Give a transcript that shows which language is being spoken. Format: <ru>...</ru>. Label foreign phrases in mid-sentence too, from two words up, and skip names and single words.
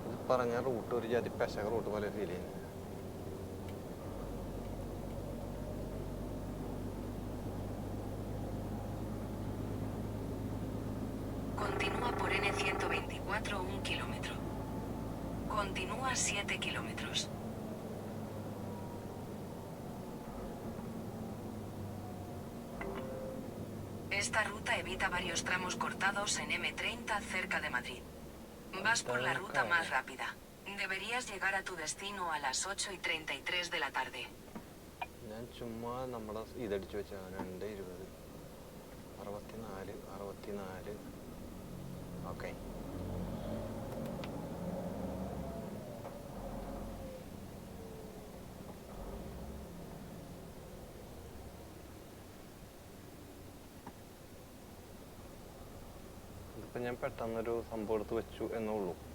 <ml>പറഞ്ഞ റൂട്ട് ഒരു ജാതി പെശക റൂട്ട് പോലെ ഫീൽ ചെയ്യുന്നു.</ml> <es>Continúa por N124 1 kilómetro. Continúa 7 kilómetros. Esta ruta evita varios tramos cortados en M30 cerca de Madrid. Vas por la ruta más rápida. Deberías llegar a tu destino a las 8:33 de la tarde.</es> <ml>ഞാൻ ചുമ്മാ നമ്മുടെ ഇതടിച്ചു വെച്ച 2:20 64 ഓക്കെ. ഇതിപ്പോൾ ഞാൻ പെട്ടെന്നൊരു സംഭവം എടുത്ത് വെച്ചു എന്നേ ഉള്ളൂ.</ml>